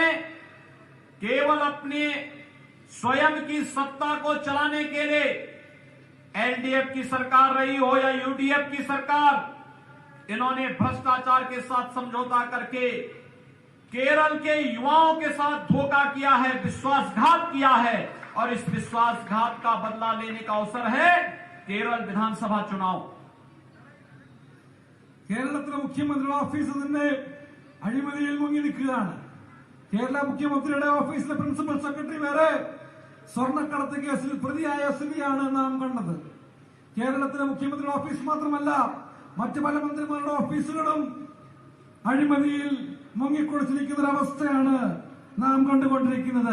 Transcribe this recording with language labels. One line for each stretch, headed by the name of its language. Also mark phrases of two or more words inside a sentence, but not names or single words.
Hindi: केवल अपने स्वयं की सत्ता को चलाने के लिए, एलडीएफ की सरकार रही हो या यूडीएफ की सरकार, इन्होंने भ्रष्टाचार के साथ समझौता करके केरल के युवाओं के साथ धोखा किया है, विश्वासघात किया है, और इस विश्वासघात का बदला लेने का अवसर है केरल विधानसभा चुनाव।
Malayalam: കേരളത്തിലെ മുഖ്യമന്ത്രിയുടെ ഓഫീസ് തന്നെ അഴിമതിയിൽ മുങ്ങി നിൽക്കുകയാണ്. കേരള മുഖ്യമന്ത്രിയുടെ ഓഫീസിലെ പ്രിൻസിപ്പൽ സെക്രട്ടറി വരെ സ്വർണ്ണക്കടത്ത് കേസിൽ പ്രതിയായ സ്ഥിതിയാണ് നാം കണ്ടത്. കേരളത്തിലെ മുഖ്യമന്ത്രിയുടെ ഓഫീസ് മാത്രമല്ല, മറ്റു പല മന്ത്രിമാരുടെ ഓഫീസുകളും അഴിമതിയിൽ മുങ്ങിക്കുളിച്ചിരിക്കുന്ന ഒരവസ്ഥയാണ് നാം കണ്ടുകൊണ്ടിരിക്കുന്നത്.